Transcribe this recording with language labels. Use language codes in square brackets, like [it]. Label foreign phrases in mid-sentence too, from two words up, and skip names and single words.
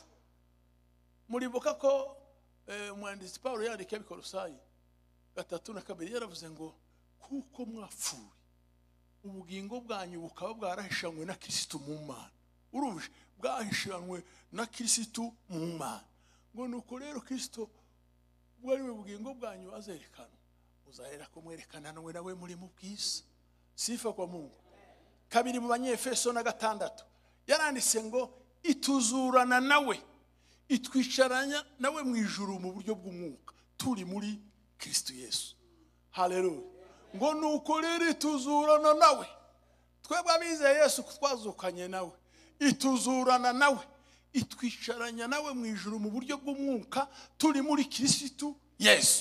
[rw] Muribuka ko umwanditsi Paulo yandika Abikolosayi 3:2 yaravuze ngo kuko mwapfuye ubugingo bwanyu bukaba bwarahishanywe na Kristo mu Mana. Urumva bwahishanywe na Kristo mu Mana. Ngo nuko rero Kristo bwari we bugingo bwanyu azerekana uzahera kumwerekana nawe muri mu bwiza. [sw] Sifa kwa Mungu. [rw] Kabiri mu Banyefeso na 6 yaranditse ngo ituzurana nawe, itwicaranya nawe mu ijuru mu buryo bw'umwuka turi muri Kristo Yesu. Haleluya. Ngo nuko rero ituzurana nawe, twebwe abizeye Yesu twazukanye nawe, ituzurana nawe, itwicaranya nawe mu ijuru mu buryo bw'umwuka turi muri Kristo Yesu.